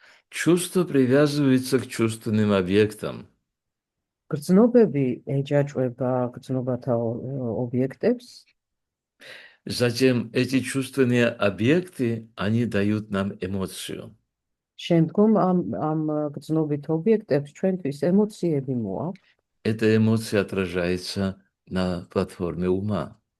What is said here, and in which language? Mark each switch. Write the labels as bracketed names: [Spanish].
[Russian] Чувство привязывается к чувственным объектам. [Georgian] გრძნობები ეჯაჭვება გრძნობათა ობიექტებს. [Russian] Затем эти чувственные объекты, они дают нам эмоцию. [Georgian] შემდგომ ამ გრძნობით ობიექტებს ჩვენთვის ემოციები მოაქვს. [Russian] Эта эмоция отражается на платформе ума.